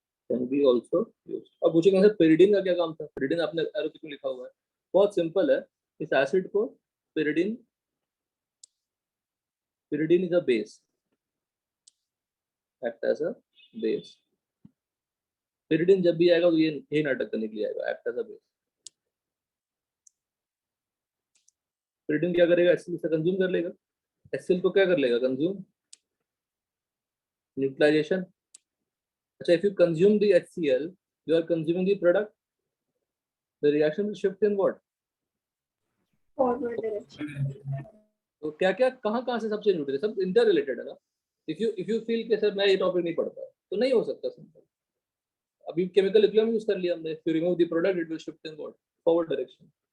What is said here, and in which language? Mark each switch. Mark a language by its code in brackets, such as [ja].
[en] Can be also use. [hi] अब पूछेंगे sir pyridine का क्या काम था? पेरिडीन आपने एरो क्यों लिखा हुआ है? बहुत सिंपल है. इस एसिड को [en] Pyridine, pyridine is a base, act as a base. [hi] pyridine जब भी आएगा तो ये नाटक करने के लिए आएगा, [en] act as a base. [hi] pyridine क्या करेगा? HCl से कंज्यूम कर लेगा. HCl को क्या कर लेगा? Consume, neutralisation. [en] अच्छा, if you consume the HCl, you are consuming the product. The reaction will shift in what? Forward direction. [hi] तो क्या क्या कहाँ से सब चेंज होते हैं, सब इंटर रिलेटेड है ना. [en] if you feel [hi] कि सर मैं ये टॉपिक नहीं पढ़ता, तो नहीं हो सकता सिंपल. अभी केमिकल इक्विलिब्रियम यूज कर लिया हमने. [en] If you remove the product, it will shift in what? Forward direction.